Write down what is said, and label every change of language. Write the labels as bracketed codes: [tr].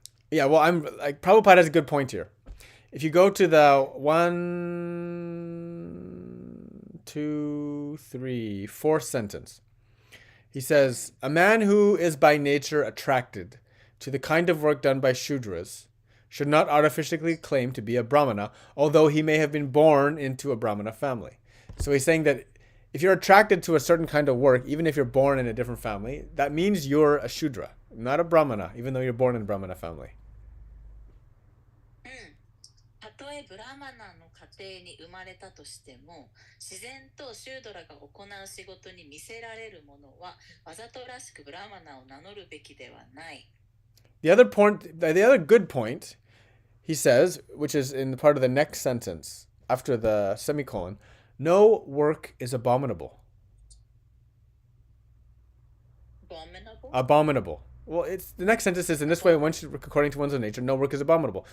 [en] Yeah, well, Prabhupada has a good point here. If you go to the 1, 2, 3, 4th sentence, he says, a man who is by nature attracted to the kind of work done by Shudras should not artificially claim to be a Brahmana, although he may have been born into a Brahmana family. So he's saying that if you're attracted to a certain kind of work, even if you're born in a different family, that means you're a Shudra, not a Brahmana, even though you're born in a Brahmana family. [ja] たとえブラマナの家庭に生まれたとしても、自然とシュードラが行う仕事に見せられるものは、わざとらしくブラマナを名乗るべきではない。 [en] The other good point, he says, which is in the part of the next sentence, after the semicolon, no work is abominable. Abominable. Well, it's the next sentence is in this way, one should, according to one's own nature, no work is abominable.